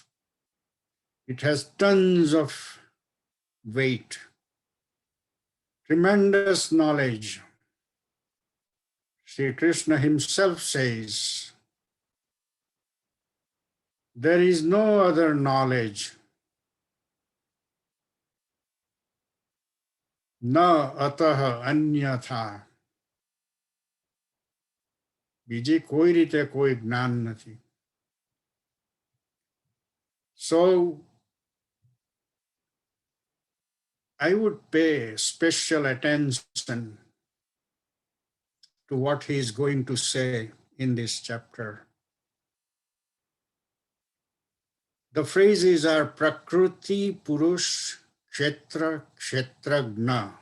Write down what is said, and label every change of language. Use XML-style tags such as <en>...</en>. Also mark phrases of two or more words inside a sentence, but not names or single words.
<en>It has tons of weight, tremendous knowledge. Sri Krishna himself says, there is no other knowledge,</en> <sa>न अतः अन्यथा.</sa> <gu>બીજી કોઈ રીતે કોઈ જ્ઞાન નથી.</gu> <en>So I would pay special attention to what he is going to say in this chapter. The phrases are Prakruti, Purush, Kshetra, Kshetragna.</en>